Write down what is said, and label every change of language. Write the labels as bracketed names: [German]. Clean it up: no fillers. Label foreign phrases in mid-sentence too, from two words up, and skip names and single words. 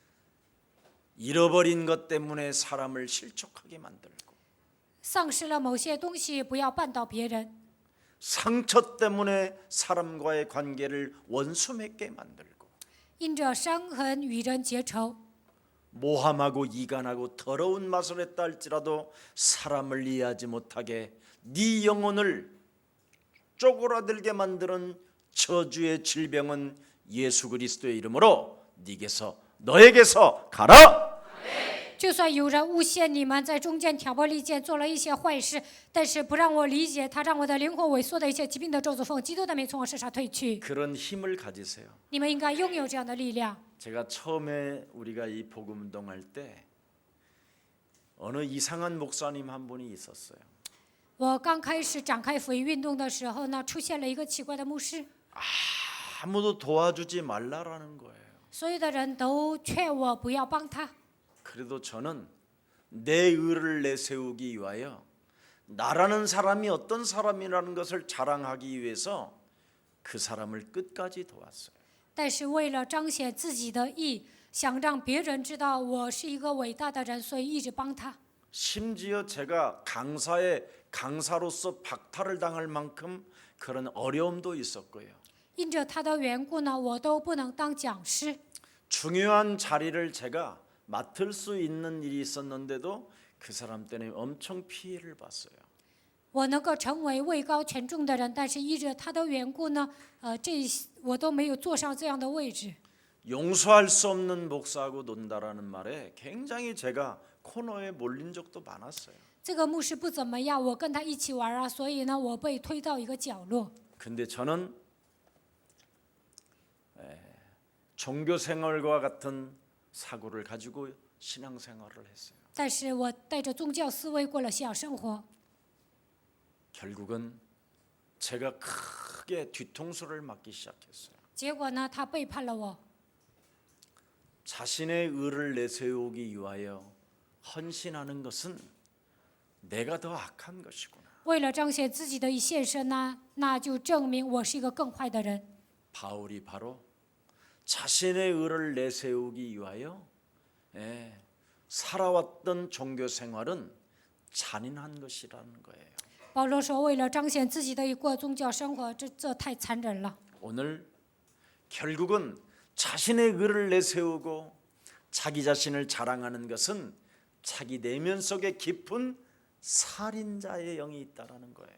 [Korean] 잃어버린 것 때문에 사람을 실족하게 만들고 [Chinese] 丧失了某些东西，不要绊倒别人； [Korean] 상처 때문에 사람과의 관계를 원수 맺게 만들고 [Chinese] 因着伤痕与人结仇， [Korean] 모함하고 이간하고 더러운 맛을 했다 할지라도 사람을 이해하지 못하게 네 영혼을 쪼그라들게 만드는 저주의 질병은 예수 그리스도의 이름으로 너에게서 가라. [Chinese] 就算有人诬陷你们，在中间挑拨离间，做了一些坏事，但是不让我理解，他让我的灵魂萎缩的一切疾病的咒诅，奉基督的名从我身上退去。 [Korean] 그런 힘을 가지세요. [Chinese] 你们应该拥有这样的力量。 [Korean] 제가 처음에 우리가 이 복음 운동할 때 어느 이상한 목사님 한 분이 있었어요. [Chinese] 我刚开始展开福音运动的时候呢，出现了一个奇怪的牧师， [Korean] 아무도 도와주지 말라라는 거예요. [Chinese] 所有的人都劝我不要帮他。 [Korean] 그래도 저는 내 의를 내세우기 위하여 나라는 사람이 어떤 사람이라는 것을 자랑하기 위해서 그 사람을 끝까지 도왔어요. [Chinese] 但是为了彰显自己的义，想让别人知道我是一个伟大的人，所以一直帮他。 [Korean] 심지어 제가 강사로서 박탈을 당할 만큼 그런 어려움도 있었고요. [Chinese] 因着他的缘故呢，我都不能当讲师。 [Korean] 중요한 자리를 제가 맡을 수 있는 일이 있었는데도 그 사람 때문에 엄청 피해를 봤어요. [Chinese] 我能够成为位高权重的人，但是依着他的缘故呢，我都没有坐上这样的位置。 [Korean] 용서할 수 없는 목사하고 논다라는 말에 굉장히 제가 코너에 몰린 적도 많았어요. [Chinese] 这个牧师不怎么样，我跟他一起玩啊，所以呢，我被推到一个角落。 [Korean] 근데 저는 종교 생활과 같은 사고를 가지고 신앙 생활을 했어요. [Chinese] 但是我带着宗教思维过了信仰生活， [Korean] 결국은 제가 크게 뒤통수를 맞기 시작했어요. [Chinese] 结果呢，他背叛了我。 [Korean] 자신의 의를 내세우기 위하여 헌신하는 것은 내가 더 악한 것이구나. [Chinese] 为了彰显自己的一献身呢，那就证明我是一个更坏的人。 [Korean] 바울이 바로 자신의 의를 내세우기 위하여 살아왔던 종교 생활은 잔인한 것이라는 거예요. [Chinese] 保罗说，为了彰显自己的一过宗教生活，这太残忍了。 [Korean] 오늘 결국은 자신의 의를 내세우고 자기 자신을 자랑하는 것은 자기 내면 속에 깊은 살인자의 영이 있다라는 거예요.